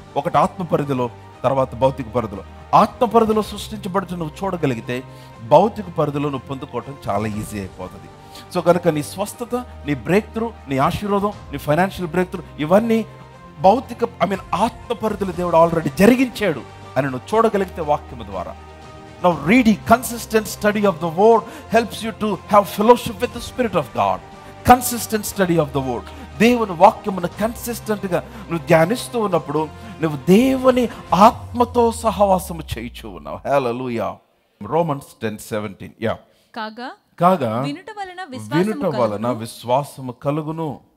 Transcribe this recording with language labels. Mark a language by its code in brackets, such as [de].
[te] ఒకటి ఆత్మ పరిధిలో, తర్వాత భౌతిక పరిధిలో. ఆత్మ పరిధిలో సృష్టించబడుతూ నువ్వు చూడగలిగితే భౌతిక పరిధిలో నువ్వు పొందుకోవటం చాలా ఈజీ అయిపోతుంది. సో కనుక నీ స్వస్థత, నీ బ్రేక్ త్రూ, నీ ఆశీర్వాదం, నీ ఫైనాన్షియల్ బ్రేక్ త్రూ, ఇవన్నీ భౌతిక ఆత్మ పరిధిలో దేవుడు ఆల్రెడీ జరిగించాడు అని నువ్వు చూడగలిగితే వాక్యము ద్వారా. [en] Now reading, consistent study of the word helps you to have fellowship with the Spirit of God. Consistent study of the word. [te] దేవుని వాక్యమును కన్సిస్టెంట్గా నువ్వు ధ్యానిస్తూ ఉన్నప్పుడు నువ్వు దేవుని ఆత్మతో సహవాసము చేయుచు ఉన్నావు. హల్లెలూయా. Romans 10:17. కాగా వినుట వలన విశ్వాసము కలుగును.